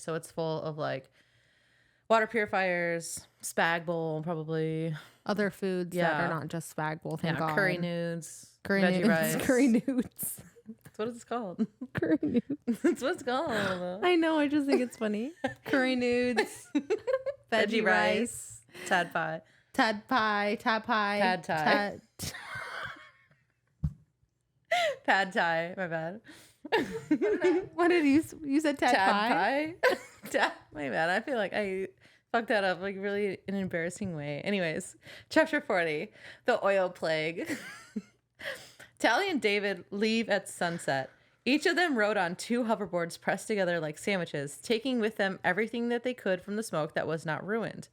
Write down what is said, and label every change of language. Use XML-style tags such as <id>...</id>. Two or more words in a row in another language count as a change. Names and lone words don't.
<en>So it's full of like water purifiers, spag bowl, probably. Other foods that are not just spag bowl. Thank God. Curry nudes, Curry veggie nudes. rice. Curry nudes. That's what it's called. Curry nudes. That's what it's called. I know. I just think it's funny. Curry nudes. Veggie rice. Tad pie. Tad pie. Tad pie. Pad thai. Pad thai. My bad. What did you said? Tad pie. My bad. I feel like I fucked that up like really an embarrassing way. Anyways, chapter 40, the oil plague. Tally and David leave at sunset. Each of them rode on 2 hoverboards pressed together like sandwiches, taking with them everything that they could from the smoke that was not ruined.</en>